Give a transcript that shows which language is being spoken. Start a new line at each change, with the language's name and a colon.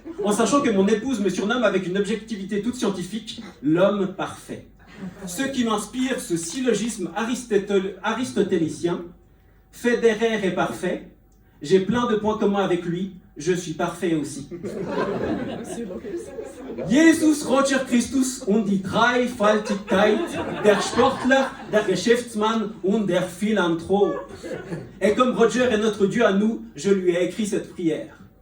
French: En sachant que mon épouse me surnomme avec une objectivité toute scientifique, l'homme parfait. Ce qui m'inspire ce syllogisme aristotélicien, Federer est parfait, j'ai plein de points communs avec lui, je suis parfait aussi.
German: Jesus, Roger Christus und die Dreifaltigkeit, der Sportler, der Geschäftsmann und der Philanthrop.
French: Et comme Roger est notre Dieu à nous, je lui ai écrit cette prière.